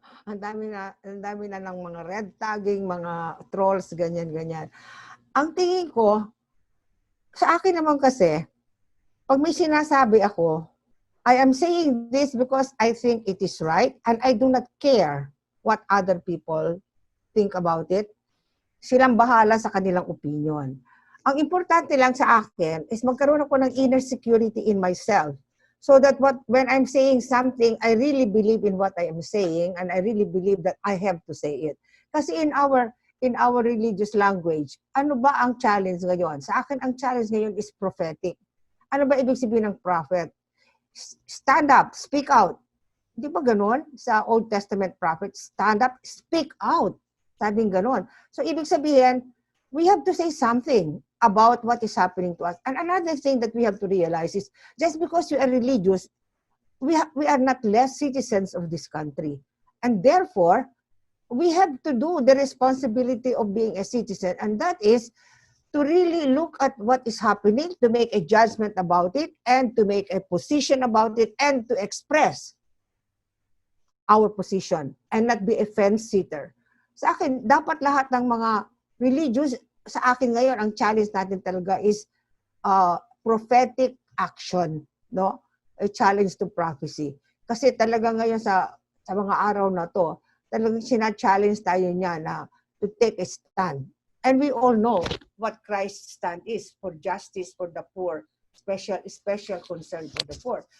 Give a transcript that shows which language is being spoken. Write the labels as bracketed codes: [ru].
[tl] ang dami na ng mga red tagging, mga trolls, ganyan-ganyan. Ang tingin ko, sa akin naman kasi, pag may sinasabi ako, [en] I am saying this because I think it is right and I do not care what other people think about it. [tl] Silang bahala sa kanilang opinion. Ang importante lang sa akin is magkaroon ako ng [en] inner security in myself. So that when I'm saying something, I really believe in what I am saying and I really believe that I have to say it. [tl] Kasi [en] in our religious language, [tl] ano ba ang challenge ngayon? Sa akin, ang challenge ngayon is prophetic. Ano ba ibig sabihin ng prophet? [en] Stand up, speak out. [tl] Di ba ganun? [en] Sa Old Testament prophet, stand up, speak out. [tl] Sabing ganun. So ibig sabihin, [en] we have to say something about what is happening to us. And another thing that we have to realize is, just because you are religious, we are not less citizens of this country. And therefore, we have to do the responsibility of being a citizen, and that is to really look at what is happening, to make a judgment about it, and to make a position about it, and to express our position, and not be a fence-sitter. [tl] Sa akin, dapat lahat ng mga religious, sa akin ngayon, ang challenge natin talaga is [en] prophetic action, [tl] no? [en] A challenge to prophecy. [tl] Kasi talaga ngayon sa mga araw na to, talagang sina-challenge tayo niya na [en] to take a stand. And we all know what Christ's stand is for justice for the poor, special concern for the poor.